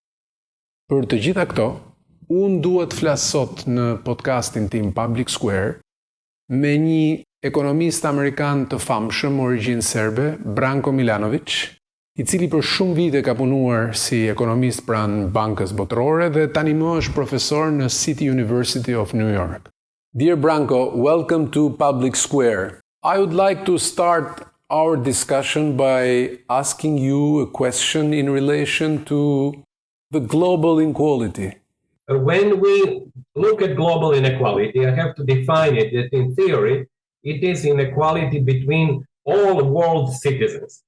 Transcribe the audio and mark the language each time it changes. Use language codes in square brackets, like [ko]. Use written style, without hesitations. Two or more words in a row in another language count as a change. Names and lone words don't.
[sq] Për të gjitha këto, unë duhet flas sot në podcastin tim Public Square me një ekonomist amerikan të famshëm origjinë serbe, Branko Milanović, i cili për shumë vite ka punuar si ekonomist pranë Bankës Botërore dhe tani më është profesor në City University of New York. [en] Dear Branko, welcome to Public Square. I would like to start our discussion by asking you a question in relation to the global inequality. When we look at global inequality, I have to define it that in theory, it is inequality between all world citizens.